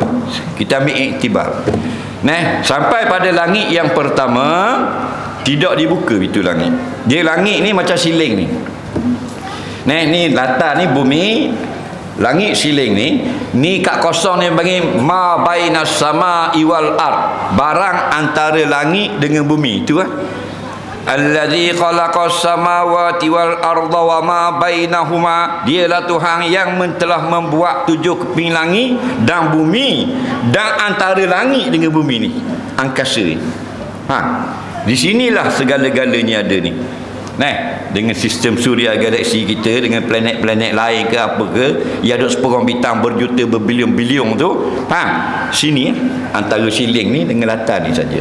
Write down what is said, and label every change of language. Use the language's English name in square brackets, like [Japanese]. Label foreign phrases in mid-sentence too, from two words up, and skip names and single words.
[Malay] Kita ambil iktibar. Sampai pada langit yang pertama, tidak dibuka pintu langit. Dia langit ni macam siling ni. Ni latar ni bumi, langit siling ni kat kosong ni bagi [Arabic] ما بين السماء والأرض, [Malay] barang antara langit dengan bumi itu [Arabic] الذي خلق السماوات والأرض وما بينهما. [Malay] Dialah Tuhan yang telah membuat 7 keping langit dan bumi, dan antara langit dengan bumi ni angkasa ni. Di sinilah segala-galanya ada ni. Dengan sistem suria galaksi kita, dengan planet-planet lain ke apa ke, yang ada seperang bintang berjuta berbilion-bilion tu, sini antara siling ni dengan latar ni saja.